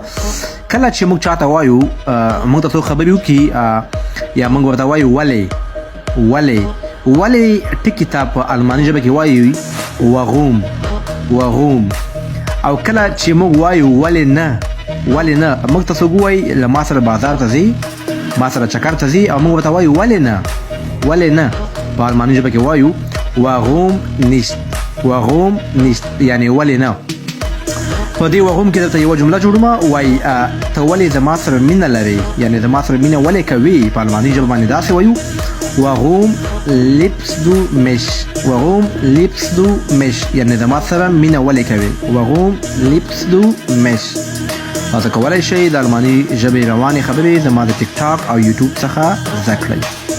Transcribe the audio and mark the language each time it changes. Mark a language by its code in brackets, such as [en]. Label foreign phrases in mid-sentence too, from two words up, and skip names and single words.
[ps] کله چې موږ چاته وایو موږ ته څو خبرې وکړي یا موږ ورته وایو ولې ټکي ته په الماني ژبه کې وایو warum. او کله چې موږ وایو ولې نه موږ ته څوک وایي له ما سره بازار ته ځي، ما سره چکر ته ځي، او موږ ورته وایو ولې نه په الماني ژبه کې وایو [de] warum nicht [ps] یعنی ولې نه. په دې warum کې درته یوه جمله جوړوم، وایي ته ولې زما سره مینه لرې، یعنی زما سره مینه ولې کوي. په الماني ژبه باندې داسې وایو [de] warum liebst du mich [ps] یعنی زما سره مینه ولې کوي. [de] warum liebst du mich. [ps] تاسو کولی شئ د الماني ژبې روانې خبرې زما د ټیک ټاک او یوټیوب څخه زده کړئ.